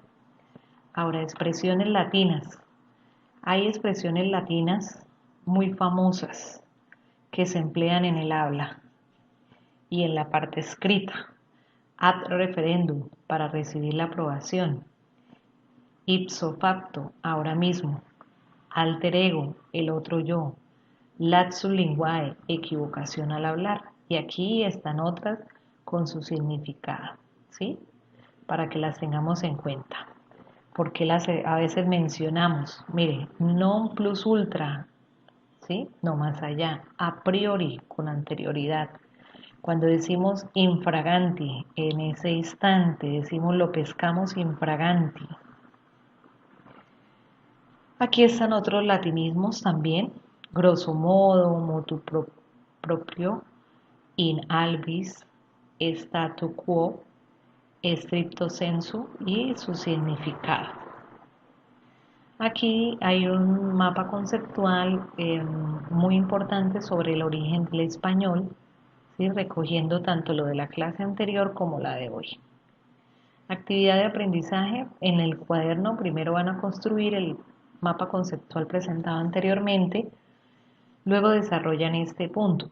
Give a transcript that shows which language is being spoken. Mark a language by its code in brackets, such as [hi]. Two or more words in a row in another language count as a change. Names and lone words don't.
[es] Ahora, expresiones latinas. Hay expresiones latinas muy famosas que se emplean en el habla y en la parte escrita. [la] Ad referendum, [es] para recibir la aprobación. [la] Ipso facto, [es] ahora mismo. [la] Alter ego, [es] el otro yo. [la] Lapsus linguae, [es] equivocación al hablar. Y aquí están otras con su significado, ¿sí? Para que las tengamos en cuenta. Porque a veces mencionamos, mire, [la] non plus ultra, [es] ¿sí? No más allá, [la] a priori, [es] con anterioridad. Cuando decimos infraganti, en ese instante, decimos lo pescamos infraganti. Aquí están otros latinismos también, [la] grosso modo, motu proprio, in albis, statu quo, stricto sensu [es] y su significado. Aquí hay un mapa conceptual muy importante sobre el origen del español, ¿sí? Recogiendo tanto lo de la clase anterior como la de hoy. Actividad de aprendizaje. En el cuaderno primero van a construir el mapa conceptual presentado anteriormente, luego desarrollan este punto.